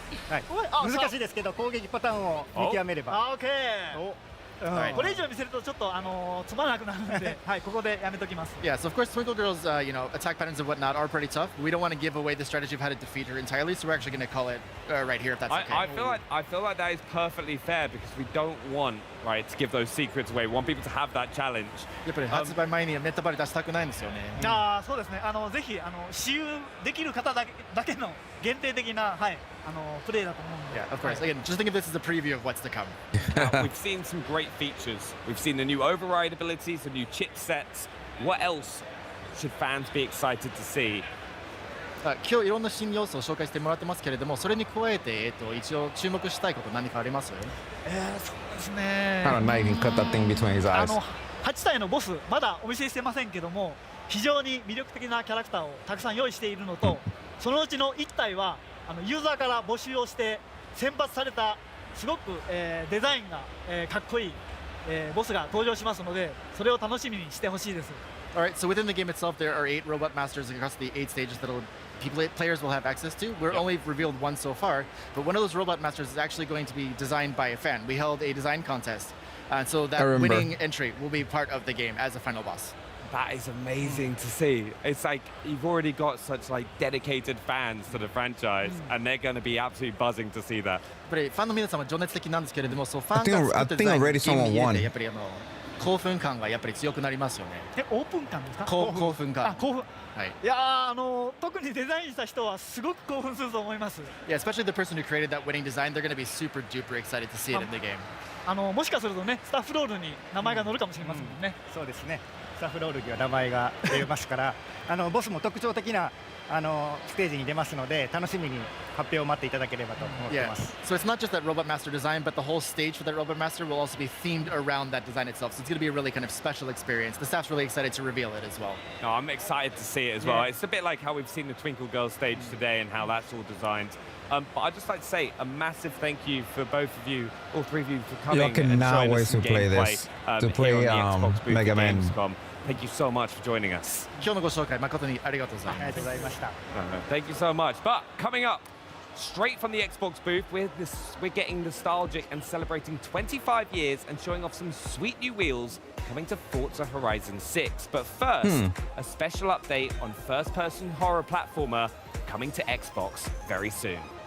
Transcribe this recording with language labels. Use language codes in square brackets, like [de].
[ja] 難しいですけど攻撃パターンを見極めれば。これ以上見せるとちょっとつまらなくなるので、はい、ここでやめときます。 [en] Yeah, so of course Twinkle Girl's attack patterns and whatnot are pretty tough. We don't want to give away the strategy of how to defeat her entirely, so we're actually going to call it right here if that's okay. I feel like that is perfectly fair because we don't want to give those secrets away. We want people to have that challenge. [ja] やっぱり発売前にネタバレ出したくないんですよね。そうですね。ぜひ私有できる方だけの限定的なプレイだと思うんで。 [en] Yeah, of course. Again, just think of this as a preview of what's to come. We've seen some great features. We've seen the new override abilities, the new chipsets. What else should fans be excited to see? [ja] 今日いろんな新要素を紹介してもらってますけれども、それに加えて一応注目したいこと何かあります？そうですね。 [en] I don't know, you can cut that thing between his eyes. [ja] 8体のボスまだお見せしてませんけども、非常に魅力的なキャラクターをたくさん用意しているのと、そのうちの1体はユーザーから募集をして選抜されたすごく、デザインが、かっこいい、ボスが登場しますので、それを楽しみにしてほしいです。 [en] Alright, so within the game itself, there are 8 robot masters across the 8 stages that players will have access to. We're only revealed one so far, but one of those robot masters is actually going to be designed by a fan. We held a design contest, so that winning entry will be part of the game as a final boss. That is amazing to see. It's like you've already got such dedicated fans to the franchise, and they're going to be absolutely buzzing to see that. [ja] ファンの皆さんは情熱的なんですけれども、そうファンが [en] I think already someone won. [ja] やっぱり興奮感がやっぱり強くなりますよね。オープン感ですか？興奮感。興奮。はい。いや特にデザインした人はすごく興奮すると思います。 [en] Yeah, especially the person who created that winning design, they're going to be super duper excited to see it in the game. [ja] もしかするとね、スタッフロールに名前が載るかもしれませんもんね。そうですね。スタッフロールには名前が出ますから、ボスも特徴的なステージに出ますので、楽しみに発表を待っていただければと思っています。 [en] So it's not just that Robot Master design, but the whole stage for that Robot Master will also be themed around that design itself. So it's going to be a really kind of special experience. The staff's really excited to reveal it as well. No, I'm excited to see it as well. Yeah. It's a bit like how we've seen the Twinkle Girl stage today and how that's all designed. But I'd just like to say a massive thank you for both of you, all three of you, for coming and showing us some gameplay here on the Xbox booth Mega at Man. GamesCom. Thank you so much for joining us. [ja] 今日のご紹介誠にありがとうございます。ありがとうございました。 [en] Thank you so much. But coming up, straight from the Xbox booth, we're getting nostalgic and celebrating 25 years and showing off some sweet new wheels coming to Forza Horizon 6. But first, a special update on first-person horror platformer coming to Xbox very soon.